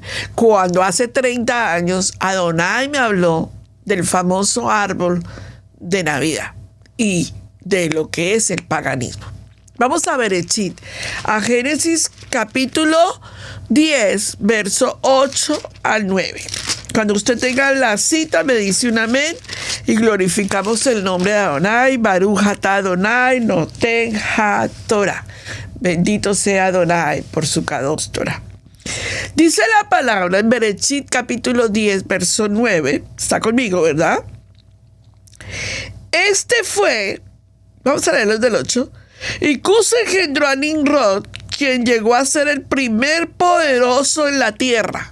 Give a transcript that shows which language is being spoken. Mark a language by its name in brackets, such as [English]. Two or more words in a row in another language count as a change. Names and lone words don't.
[Spanish] Cuando hace 30 años Adonai me habló del famoso árbol de Navidad y de lo que es el paganismo. Vamos a ver a Génesis capítulo 10, verso 8 al 9. Cuando usted tenga la cita, me dice un amén y glorificamos el nombre de Adonai. [Hebrew] ברוך אתה אדוני נותן התורה. [Spanish] Bendito sea Adonai por su kadosh Torah. Dice la palabra en Bereshit capítulo 10, verso 9. Está conmigo, ¿verdad? Vamos a leer los del 8. Y Cus engendró a Nimrod, quien llegó a ser el primer poderoso en la tierra.